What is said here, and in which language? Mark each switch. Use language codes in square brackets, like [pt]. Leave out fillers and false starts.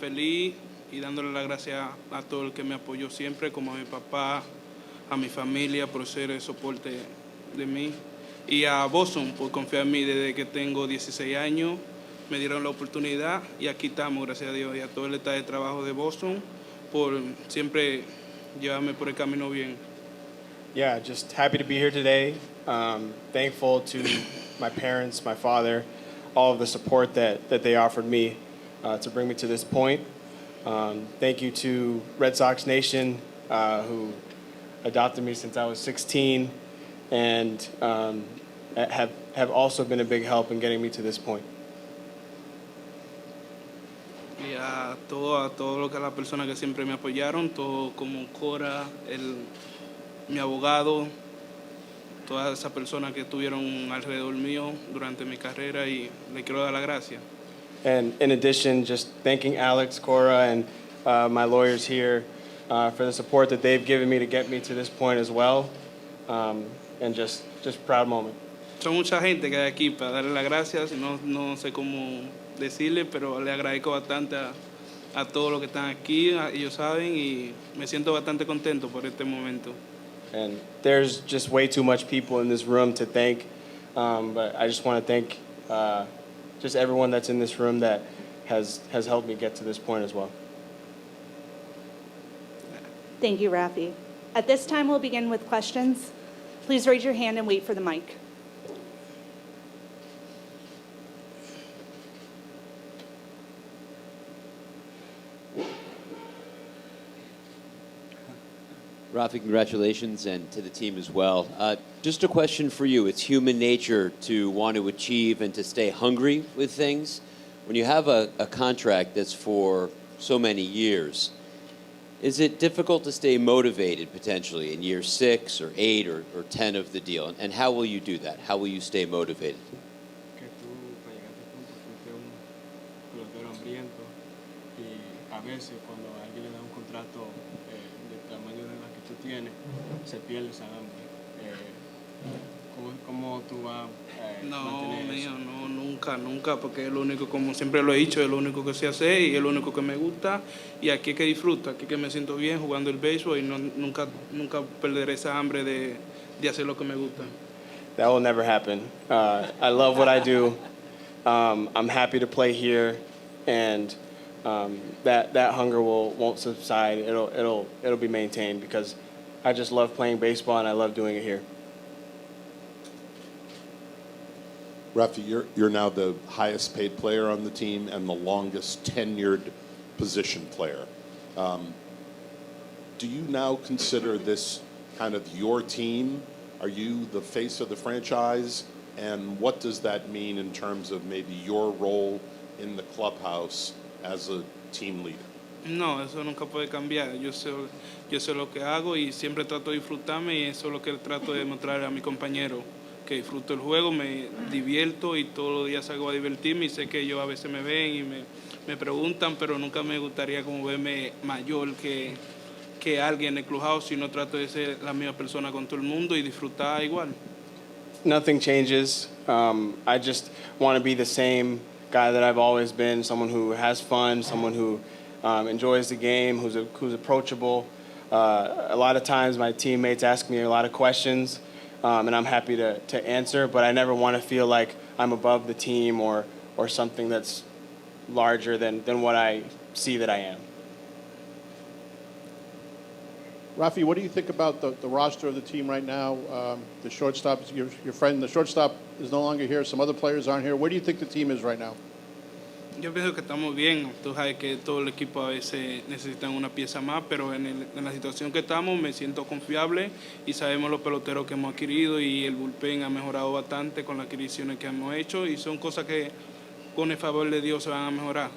[es] Feliz y dándole las gracias a todo el que me apoyó siempre, como a mi papá, a mi familia por ser el soporte de mí, y a Boston por confiar en mí desde que tengo 16 años. Me dieron la oportunidad y aquí estamos, gracias a Dios, y a todo el staff de trabajo de Boston por siempre llevarme por el camino bien. [en] Yeah, just happy to be here today. Thankful to my parents, my father, all of the support that they offered me to bring me to this point. Thank you to Red Sox Nation, who adopted me since I was 16, and have also been a big help in getting me to this point. [es] Y a todo las personas que siempre me apoyaron, todo como Cora, mi abogado, todas esas personas que estuvieron alrededor mío durante mi carrera, y le quiero dar las gracias. [en] And in addition, just thanking Alex, Cora, and my lawyers here for the support that they've given me to get me to this point as well. And just proud moment. [es] Son mucha gente que hay aquí para darle las gracias, no sé cómo decirle, pero le agradezco bastante a todos los que están aquí, ellos saben, y me siento bastante contento por este momento. [en] And there's just way too much people in this room to thank, but I just want to thank just everyone that's in this room that has helped me get to this point as well. Thank you, Rafi. At this time, we'll begin with questions. Please raise your hand and wait for the mic. Rafi, congratulations, and to the team as well. Just a question for you. It's human nature to want to achieve and to stay hungry with things. when you have a contract that's for so many years, is it difficult to stay motivated potentially in year 6 or 8 or 10 of the deal? And how will you do that? How will you stay motivated? [es] Que tú, para llegar a este punto, fuiste un pelotero hambriento y a veces cuando a alguien le da un contrato del tamaño de la que tú tienes, se pierde esa hambre. ¿Cómo tú vas a No, mantener mío, eso? no, nunca, porque es lo único, como siempre lo he dicho, es lo único que sé hacer y es lo único que me gusta. Y aquí es que disfruto, aquí es que me siento bien jugando el béisbol y nunca perderé esa hambre de hacer lo que me gusta. [en] That will never happen. I love what I do. I'm happy to play here, and that hunger won't subside. It'll be maintained because I just love playing baseball and I love doing it here. Rafi, you're now the highest paid player on the team and the longest tenured position player. Do you now consider this kind of your team? Are you the face of the franchise? And what does that mean in terms of maybe your role in the clubhouse as a team leader? [es] No, eso nunca puede cambiar. Yo sé lo que hago y siempre trato de disfrutarme y eso es lo que trato de demostrar a mi compañero, que disfruto el juego, me divierto y todos los días salgo a divertirme y sé que ellos a veces me ven y me preguntan, pero nunca me gustaría como verme mayor que alguien en el clubhouse, sino trato de ser la misma persona con todo el mundo y disfrutar igual. [en] Nothing changes. I just want to be the same guy that I've always been, someone who has fun, someone who enjoys the game, who's approachable. A lot of times my teammates ask me a lot of questions, and I'm happy to answer, but I never want to feel like I'm above the team or something that's larger than what I see that I am. Rafi, what do you think about the roster of the team right now? The shortstop, your friend, the shortstop is no longer here. Some other players aren't here. Where do you think the team is right now? [es] Yo pienso que estamos bien. Tú sabes que todo el equipo a veces necesitan una pieza más, pero en la situación que estamos me siento confiable y sabemos los peloteros que hemos adquirido y el bullpen ha mejorado bastante con las adquisiciones que hemos hecho y son cosas que con el favor de Dios se van a mejorar.